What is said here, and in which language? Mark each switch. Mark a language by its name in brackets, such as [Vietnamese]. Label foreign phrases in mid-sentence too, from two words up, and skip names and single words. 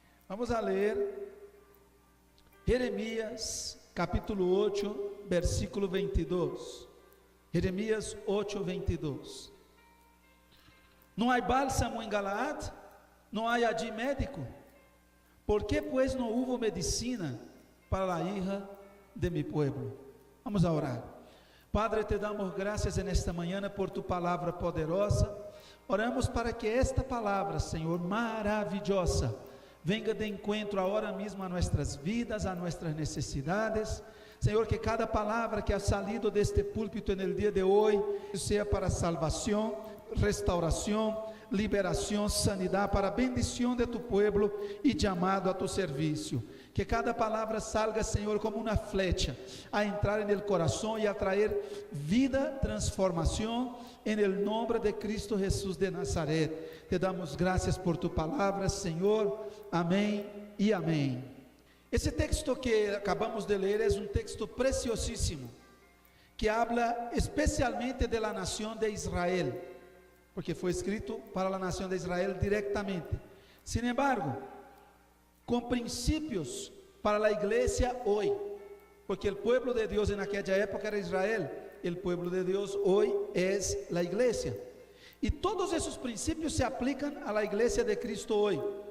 [Portuguese] Vamos a ler Jeremías capítulo 8, versículo 22. Jeremías 8, 22. Não há bálsamo em Galaad, não há allí médico. [Spanish] ¿Por qué pues no hubo medicina para la hija de mi pueblo? Vamos a orar. Padre, te damos gracias en esta mañana por tu palavra poderosa. [Portuguese] Oramos para que esta palavra, Senhor, maravilhosa, venga de encontro agora mesmo a nossas vidas, a nossas necessidades. Senhor, que cada palavra que [Spanish] ha salido [Portuguese] deste púlpito [Spanish] en el [Portuguese] dia de hoje seja para salvação, restauração, liberação, sanidade, para a bendição de [Spanish] tu pueblo [Portuguese] e chamado a tu serviço. Que cada palavra salga, Senhor, como uma flecha, a entrar [Spanish] en el [Portuguese] coração e a traer vida, transformação, [Spanish] en el nombre de Cristo Jesús de Nazaret. Te damos [Portuguese] graças por tu palavra, Senhor. Amém e amém. Esse texto que acabamos de ler é um texto preciosíssimo, [Spanish] que habla especialmente de la [Portuguese] nação de Israel, porque foi escrito para a nação de Israel diretamente. [Spanish] Sin embargo, [Portuguese] com princípios para a igreja hoje, porque o povo de Deus naquela época era Israel, o povo de Deus hoje é a igreja, e todos esses princípios se aplicam à la igreja de Cristo hoje.